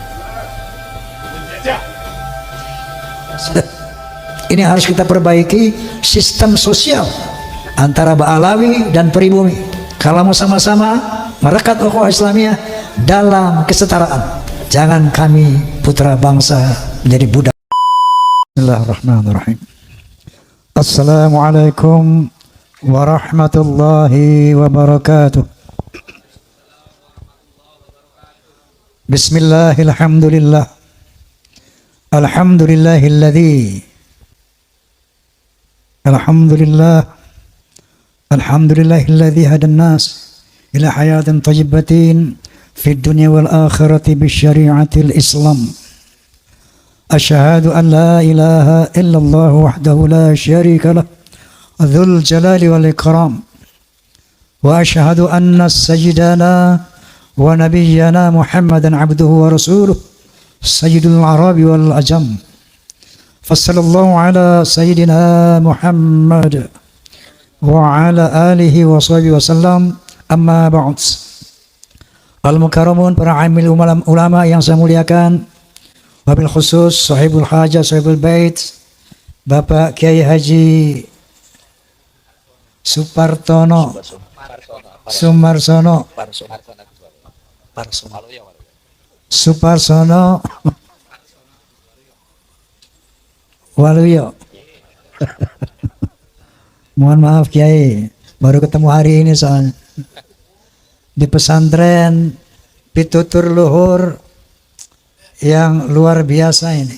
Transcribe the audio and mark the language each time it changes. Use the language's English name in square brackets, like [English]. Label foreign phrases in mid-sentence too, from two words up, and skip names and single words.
[Indonesian] Ini harus kita perbaiki sistem sosial antara Ba'alawi dan pribumi. Kalau mau sama-sama merekat [Arabic] أخوة إسلامية [Indonesian] dalam kesetaraan, jangan kami putra bangsa menjadi budak. [Arabic] بسم الله الرحمن الرحيم. السلام عليكم ورحمة الله وبركاته. بسم الله الرحمن الرحيم. الحمد لله الذي الحمد لله الذي هدى الناس إلى حياة طيبة في الدنيا والآخرة بشريعة الإسلام. أشهد أن لا إله إلا الله وحده لا شريك له ذو الجلال والإكرام. وأشهد أن سيدنا ونبينا محمدا عبده ورسوله سيد العرب والعجم. فصلى الله على سيدنا محمد وعلى آله وصحبه وسلم. أما بعد. المكرمون, [Indonesian] para amil ulama yang saya muliakan, [Arabic] وبالخصوص صاحب الحاجة، صاحب البيت, Bapak Kiai Haji Sumarsono Waluyo. [Indonesian] Mohon maaf Kiai, baru ketemu hari ini soalnya. Di pesantren pitutur luhur yang luar biasa ini.